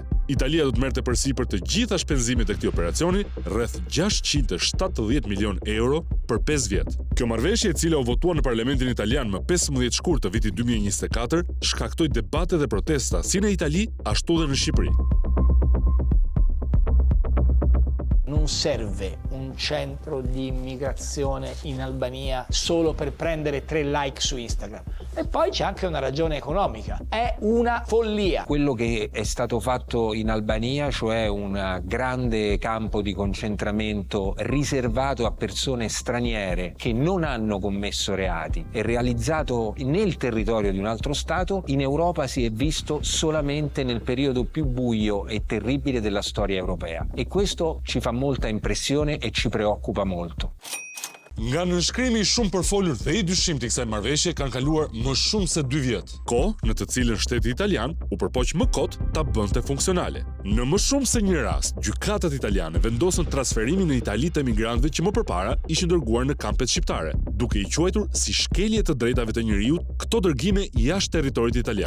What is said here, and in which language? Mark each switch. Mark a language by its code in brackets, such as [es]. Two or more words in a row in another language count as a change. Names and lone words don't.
[sq] Italia do të merrte përsipër të gjitha shpenzimet e këtij operacioni, rreth 670 milion euro për 5 vjet. Kjo marrëveshje, e cila u votua në Parlamentin italian më 15 shkurt të vitit 2024, shkaktoi debate dhe protesta si në Itali, ashtu dhe në Shqipëri. [it] Non serve un centro di immigrazione in Albania solo per prendere 3 like su Instagram. E poi c'è anche una ragione economica. È una follia. Quello che è stato fatto in Albania, cioè un grande campo di concentramento riservato a persone straniere che non hanno commesso reati e realizzato nel territorio di un altro Stato, in Europa si è visto solamente nel periodo più buio e terribile della storia europea. E questo ci fa molta impressione e ci preoccupa molto. [sq] Nga nënshkrimi shumë përfolur dhe i dyshim të kësaj marrëveshje kanë kaluar më shumë se 2 vjet, kohë në të cilën shteti italian u përpoq më kot ta bënte funksionale. Në më shumë se një rast, gjykatat italiane vendosën transferimin në Itali të emigrantëve që më përpara ishin dërguar në kampet shqiptare, duke i quajtur si shkelje të drejtave të njerëzit këto dërgime jashtë territorit italian.